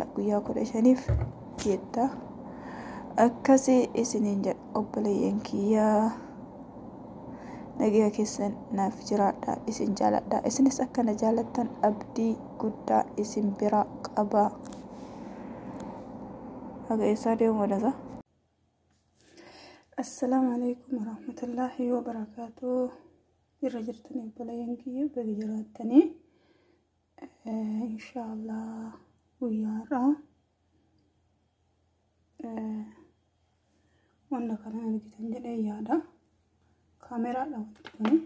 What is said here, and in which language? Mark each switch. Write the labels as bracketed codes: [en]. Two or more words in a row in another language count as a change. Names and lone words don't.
[om] Guyyaa 15f jetta akkasii isiniin jedha obboleeyyan kiyyaa. Nagaa keessan naaf jiraadha isin jaaladha. Isinis akkana jaalattan abdii guddaa isin bira qaba. Haga isaa deemu wadasa. [ar] السلام عليكم ورحمة الله وبركاته. [om] Irra jirtanii obboleeyyan kiyya baga jiraattanii. Inshaallah guyyaarraa wanna kana argitan jedhee yaada. Kaameraadha wanti kun.